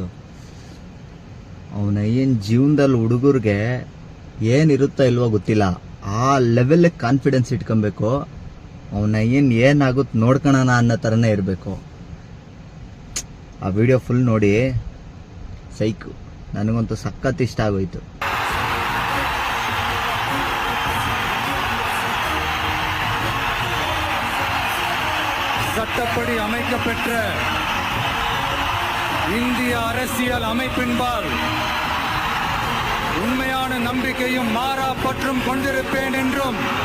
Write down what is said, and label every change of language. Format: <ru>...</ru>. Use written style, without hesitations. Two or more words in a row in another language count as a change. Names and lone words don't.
<kn>ಅವನ ಏನು ಜೀವನದಲ್ಲಿ ಹುಡುಗರಿಗೆ ಏನಿರುತ್ತೋ ಇಲ್ವೋ ಗೊತ್ತಿಲ್ಲ, ಆ ಲೆವೆಲ್ ಕಾನ್ಫಿಡೆನ್ಸ್ ಇಟ್ಕೊಬೇಕು. ಅವನ ಏನಾಗುತ್ತೆ ನೋಡ್ಕೊಳ್ಳೋಣ ಅನ್ನೋ ಥರನೇ ಇರಬೇಕು. ಆ ವಿಡಿಯೋ ಫುಲ್ ನೋಡಿ, ಸೈಕು, ನನಗಂತೂ ಸಖತ್ ಇಷ್ಟ ಆಗೋಯ್ತು.</kn> <ta>சட்டப்படி அமைக்கப்பெற்ற இந்திய அரசியல் அமைப்பின்பால் உண்மையான நம்பிக்கையும் மாறா பற்றும் கொண்டிருப்பேன் என்றும்</ta>